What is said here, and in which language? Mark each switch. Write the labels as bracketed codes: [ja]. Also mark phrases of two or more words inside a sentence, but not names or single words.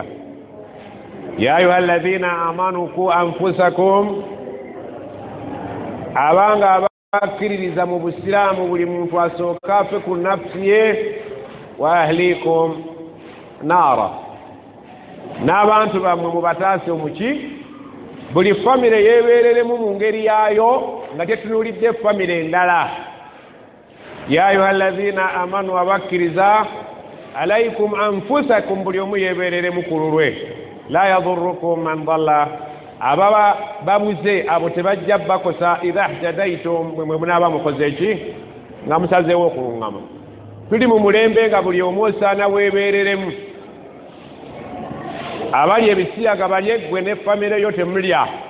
[ar] يا أيها الذين آمنوا [lg] ku anfusakum, abanga abakkiririza mu busiraamu buli muntu asooka afe ku nafsi ye, [ar] و أهليكم نارا, [lg] n'abantu bammwe mubataase omuki. Buli famire yeebeereremu mu ngeri yaayo nga tetunuulidde famire endala. [ar] يا أيها الذين آمنوا [lg] abakkiriza, [ar] عليكم أنفسكم, [lg] buli omu yeebeereremu ku lulwe. [ar] لا يضركم من ضل, [lg] ababa babuze abo tebajja bakosa [ar] إذا اهتديتم, [lg] mwe munaaba mukoze eki nga musazeewo okuluŋŋama. Tuli mu mulembe nga buli omu osaana weebeereremu. Abali ebisiyaga balye, ggwe ne famire yo temulya.